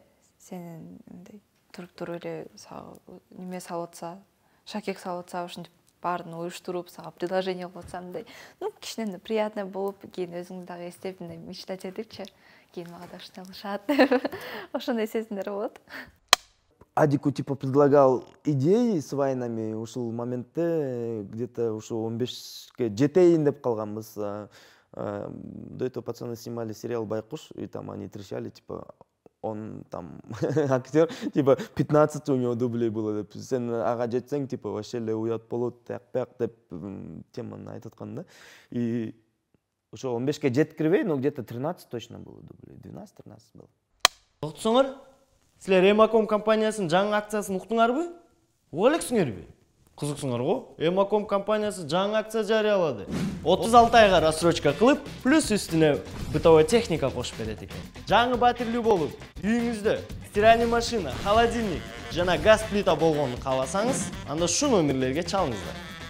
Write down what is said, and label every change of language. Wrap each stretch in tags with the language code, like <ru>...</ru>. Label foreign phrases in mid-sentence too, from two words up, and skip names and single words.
<ky>Сенин мындай туруп эле неме салып атса, шакек салып атса, ошентип баарын уюштуруп, сага предложение кылып атсам мындай, ну кичине приятно болуп, кийин өзүң дагы эстеп мындай мечтать этипчи, кийин мага да ушундай кылышат деп. Ошондой сезимдер болот.</ky> <ru>Адику типа предлагал идеи с вайнами,</ru> <ky>ушул моментте где-то ушул 15-ке жетейин деп калганбыз.</ky> <ru>До этого пацаны снимали сериал «Байкуш», и там они трещали, типа, он там актер, типа, 15 у него дублей было,</ru> <ky>деп. Сен ага жетсең, типа, вообще эле уят болот, таяк деп теманы айтып аткан да. И ошо 15-ке жеткирбей,</ky> <ru>но где-то 13 точно было дублей, 12-13 было.</ru> <ky>Уктуңар? Силер Эмаком компаниясынын жаңы акциясын уктуңарбы? Уга элексиңерби? Кызыксыңар го? Эмаком компаниясы жаңы акция жарыялады. 36 айга рассрочка кылып, плюс үстүнө</ky> <ru>бытовая техника</ru> <ky>кошуп берет экен. Жаңы батирлүү болуп, үйүңүздө</ky> <ru>стиральный машина,</ru> <ky>холодильник жана газ плита болгонун кааласаңыз, анда шу номерлерге чалыңыздар.</ky>